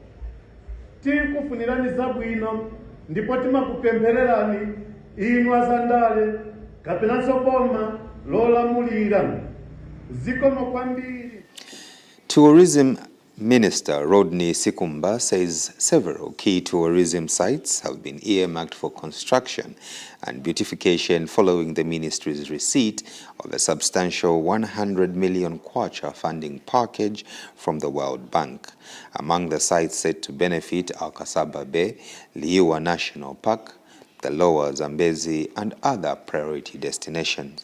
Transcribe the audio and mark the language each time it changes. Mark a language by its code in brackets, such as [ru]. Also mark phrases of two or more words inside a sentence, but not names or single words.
[ny] Tikufunirani zabwino ndipo timakupemphererani inu azandale kapenanso boma lolamulira. Zikomo kwambiri. [en] Tourism Minister Rodney Sikumba says several key tourism sites have been earmarked for construction and beautification following the ministry's receipt of a substantial 100 million KWACHA funding package from the World Bank. Among the sites set to benefit are Kasaba Bay, Liuwa National Park, the Lower Zambezi, and other priority destinations.